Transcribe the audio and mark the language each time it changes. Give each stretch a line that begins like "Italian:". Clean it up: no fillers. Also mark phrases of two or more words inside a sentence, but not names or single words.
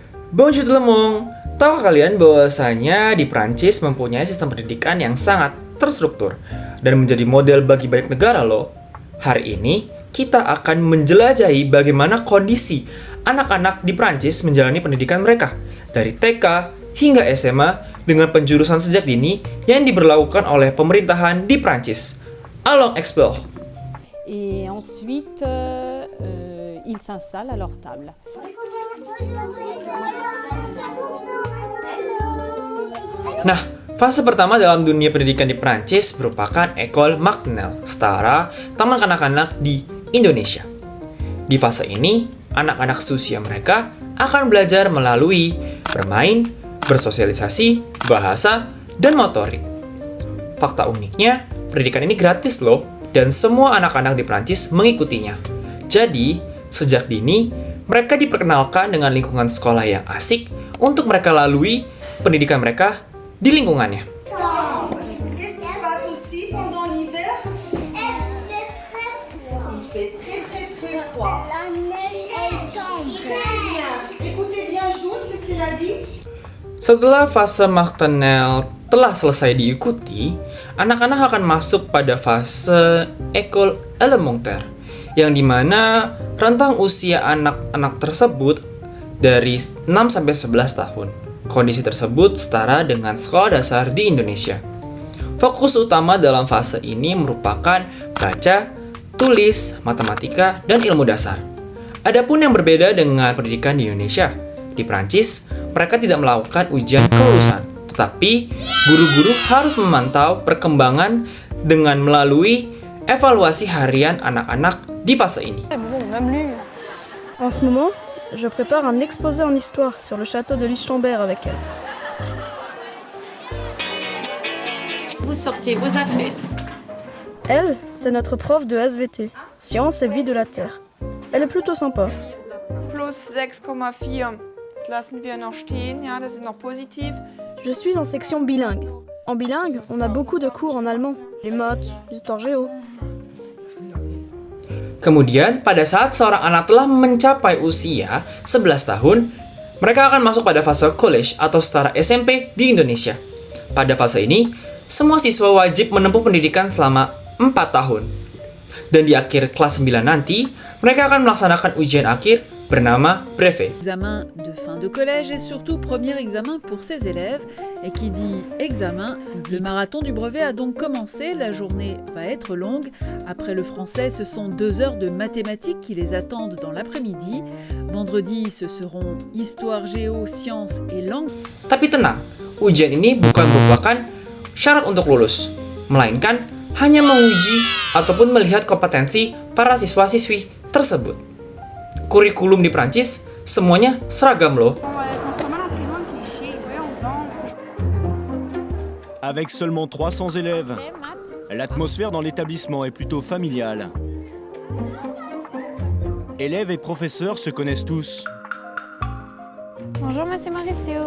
French: Bonjour tout le monde.
Indonesian: Tahukah kalian bahwasanya di Prancis mempunyai sistem pendidikan yang sangat terstruktur dan menjadi model bagi banyak negara loh. Hari ini kita akan menjelajahi bagaimana kondisi anak-anak di Prancis menjalani pendidikan mereka dari TK hingga SMA dengan penjurusan sejak dini yang diberlakukan oleh pemerintahan di Prancis.
French: Allons explore. Et ensuite, ils s'installent à leur table.
Indonesian: Nah, fase pertama dalam dunia pendidikan di Prancis merupakan
French: École Maternelle,
Indonesian: setara taman kanak-kanak di Indonesia. Di fase ini, anak-anak seusia mereka akan belajar melalui bermain, bersosialisasi, bahasa, dan motorik. Fakta uniknya, pendidikan ini gratis loh, dan semua anak-anak di Prancis mengikutinya. Jadi, sejak dini, mereka diperkenalkan dengan lingkungan sekolah yang asik untuk mereka lalui pendidikan mereka di lingkungannya.
French: Qu'est-ce qui se passe aussi pendant l'hiver? Il fait très froid. La neige, elle tombe. Très bien. Écoutez bien Jude, qu'est-ce qu'il a dit?
Indonesian: Setelah fase maternelle telah selesai diikuti, anak-anak akan masuk pada fase
French: école élémentaire,
Indonesian: yang dimana rentang usia anak-anak tersebut dari 6 sampai 11 tahun. Kondisi tersebut setara dengan sekolah dasar di Indonesia. Fokus utama dalam fase ini merupakan baca, tulis, matematika, dan ilmu dasar. Adapun yang berbeda dengan pendidikan di Indonesia, di Prancis, mereka tidak melakukan ujian kelulusan, tetapi guru-guru harus memantau perkembangan dengan melalui evaluasi harian anak-anak di fase ini.
French: En ce moment, je prépare un exposé en histoire sur le château de Lichtenberg avec elle. Vous sortez vos affaires. Elle, c'est notre prof de SVT, Sciences et Vie de la Terre. Elle est plutôt sympa. Plus 6,4.
German: Das lassen wir noch stehen, ja, das ist noch positiv.
French: Je suis en section bilingue. En bilingue, on a beaucoup de cours en allemand, les maths, l'histoire géo.
Indonesian: Kemudian, pada saat seorang anak telah mencapai usia 11 tahun, mereka akan masuk pada fase college atau setara SMP di Indonesia. Pada fase ini, semua siswa wajib menempuh pendidikan selama 4 tahun. Dan di akhir kelas 9 nanti, mereka akan melaksanakan ujian akhir bernama brevet.
French: Examen de fin de collège et surtout premier examen pour ces élèves. Et qui dit examen, dit le marathon du brevet a donc commencé. La journée va être longue. Après le français, ce sont 2 heures de mathématiques qui les attendent dans l'après-midi. Vendredi, ce seront histoire, géo, sciences et langue.
Indonesian: Tapi tenang, ujian ini bukan merupakan syarat untuk lulus, melainkan hanya menguji ataupun melihat kompetensi para siswa-siswi tersebut. Kurikulum di Prancis semuanya seragam loh.
French: Avec seulement 300 élèves, l'atmosphère dans l'établissement est plutôt familiale. Élèves et professeurs se connaissent tous. Bonjour, Monsieur Mauricio.